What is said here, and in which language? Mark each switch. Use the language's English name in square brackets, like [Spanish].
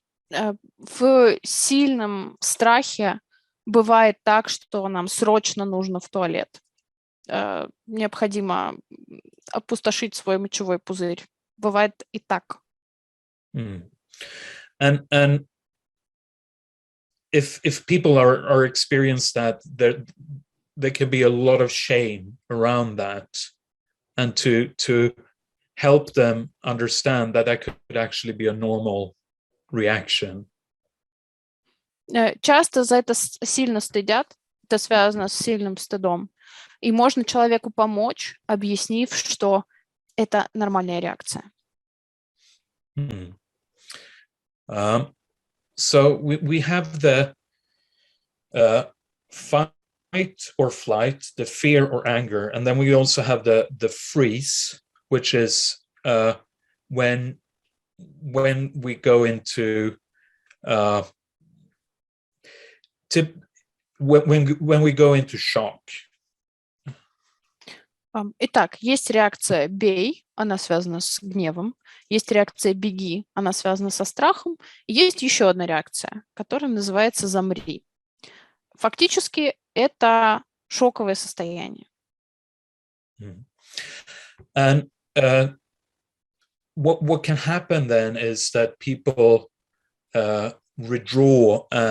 [Russian] В сильном страхе бывает так, что нам срочно нужно в туалет. Необходимо опустошить свой мочевой пузырь. Бывает и так. [English] And if people are experienced that, there can be a lot of shame around that, and to help them understand that could actually be a normal reaction. [Russian] Часто за это сильно стыдят, это связано с сильным стыдом. И можно человеку помочь, объяснив, что это нормальная реакция. [English] So we have the fight or flight, the fear or anger, and then we also have the freeze, which is when we go into when we go into shock. [Russian] Итак, есть реакция «бей», она связана с гневом, есть реакция «беги», она связана со страхом, и есть еще одна реакция, которая называется «замри». Фактически это шоковое состояние. [English] And what can happen then is that people withdraw.